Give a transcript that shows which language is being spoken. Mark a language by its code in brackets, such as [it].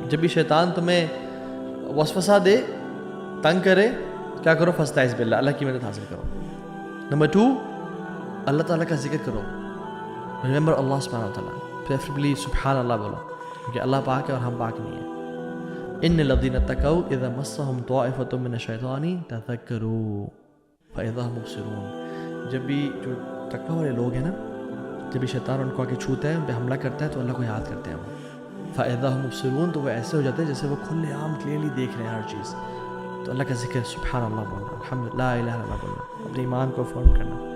[ur] جب بھی شیطان تمہیں وسوسہ دے, تنگ کرے, کیا کرو؟ [ar] فاستعذ باللہ, [ur] اللہ کی مدد حاصل کرو. نمبر 2, اللہ تعالیٰ کا ذکر کرو, [en] remember Allah سبحانہ وتعالیٰ, [ur] پریفریبلی سبحان اللہ بولو, کیونکہ اللہ پاک ہے اور ہم پاک نہیں ہیں. [ar] ان الذین اتقوا اذا مسهم طائفۃ من الشیطان تذکروا فاذا هم مبصرون. [ur] جب بھی جو تقوی والے لوگ ہیں نا, جب بھی شیطان ان کو آ کے چھوتا ہے, ان پہ حملہ کرتا ہے, تو اللہ کو یاد کرتے ہیں وہ, [ar] فاذا هم مبصرون, [ur] تو وہ ایسے ہو جاتے ہیں جیسے وہ کھلے عام کلیئرلی دیکھ رہے ہیں ہر چیز. تو اللہ کا ذکر, سبحان اللہ بولنا, الحمدللہ, لا الہ الا اللہ بولنا, اپنے ایمان کو افرم کرنا.